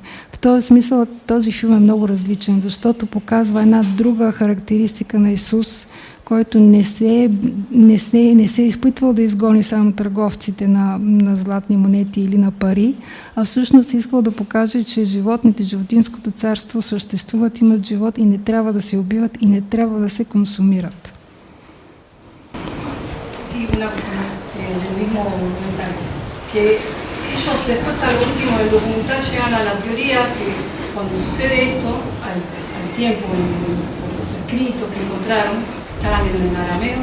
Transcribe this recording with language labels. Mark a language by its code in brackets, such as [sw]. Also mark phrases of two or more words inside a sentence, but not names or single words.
[bg] В този смисъл този филм е много различен, защото показва една друга характеристика на Исус, който не се изпитвал да изгони само търговците на златни монети или на пари, а всъщност искал да покаже, че животните, животинското царство съществуват, имат живот и не трябва да се убиват и не трябва да се консумират. [es] Sí, una cosa más del mismo documental, que ellos después a lo último del documental llegan a la teoría que cuando sucede esto, al tiempo, en los escritos que encontraron, estaban en arameo.